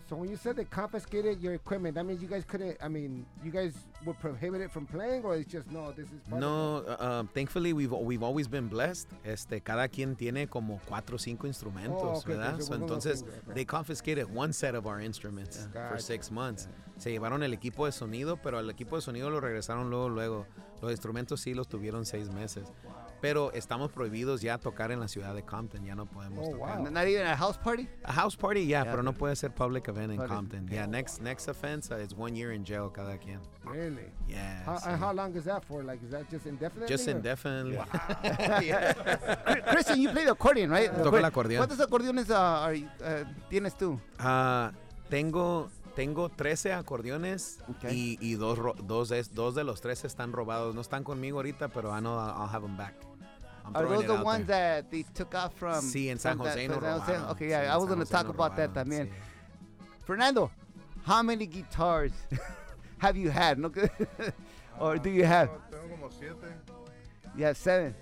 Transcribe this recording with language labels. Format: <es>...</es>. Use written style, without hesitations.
<en>So when you said they confiscated your equipment, that means you guys you guys were prohibited from playing, or it's just, no, this is part no, of thankfully, we've always been blessed.</en> <es>Cada quien tiene como 4 or 5 instrumentos, ¿verdad?</es> <en>So entonces, they confiscated one set of our instruments for 6 months. Yeah.</en> <es>Se llevaron el equipo de sonido, pero el equipo de sonido lo regresaron luego. Los instrumentos sí los tuvieron 6 meses. Wow. Pero estamos prohibidos ya tocar en la ciudad de Compton. Ya no podemos tocar.</es> <en>Wow. Not even a house party? A house party, yeah.</en> <es>Pero no puede ser</es> <en>public event in Compton. Yeah, next offense is 1 year in jail</en> <es>cada quien.</es> <en>Really? Yeah. How long is that for? Like, is that just indefinitely? Just indefinitely. Wow. Yeah. Christian, you play the accordion, right?</en> <es>Toco el acordeón. ¿Cuántos acordeones tienes tú? Tengo 13 acordeones y dos de los 13 están robados. No están conmigigo ahorita, pero</es> <en>I know I'll have them back. Are those the ones that they took out from?</en> <es>Sí, en San Jose no robaron.</es> <en>Okay, yeah, I was going to talk about that también. Fernando, how many guitars have you had? Or do you have?</en> <es>Tengo como 7.</es> <en>You have 7?</en>